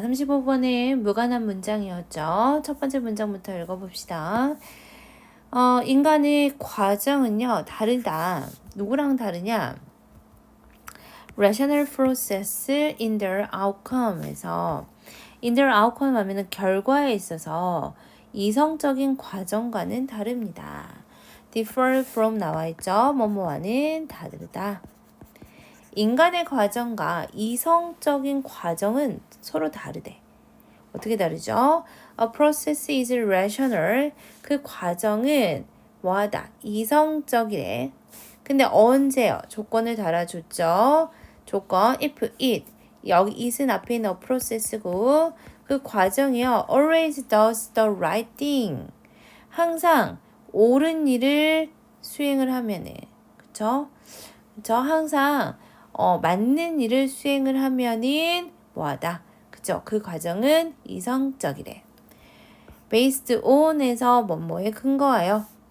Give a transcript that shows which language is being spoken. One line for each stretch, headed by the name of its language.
Korean: 35번은 무관한 문장이었죠. 첫 번째 문장부터 읽어봅시다. 인간의 과정은요, 다르다. 누구랑 다르냐?
English: Rational process in their outcome에서 in their outcome
Korean: 하면은 결과에 있어서 이성적인 과정과는 다릅니다.
English: differ from
Korean: 나와있죠. 뭐뭐와는 다르다. 인간의 과정과 이성적인 과정은 서로 다르대. 어떻게 다르죠?
English: A process is rational.
Korean: 그 과정은 뭐하다? 이성적이래. 근데 언제요? 조건을 달아줬죠. 조건 if it. 여기 it은 앞에 있는 a process고 그 과정이요.
English: always does the right thing.
Korean: 항상 옳은 일을 수행을 하면은 그쵸? 그쵸? 항상 맞는 일을 수행을 하면은 뭐하다? 그죠? 그 과정은 이성적이래. based on에서 뭐뭐에 근거하여.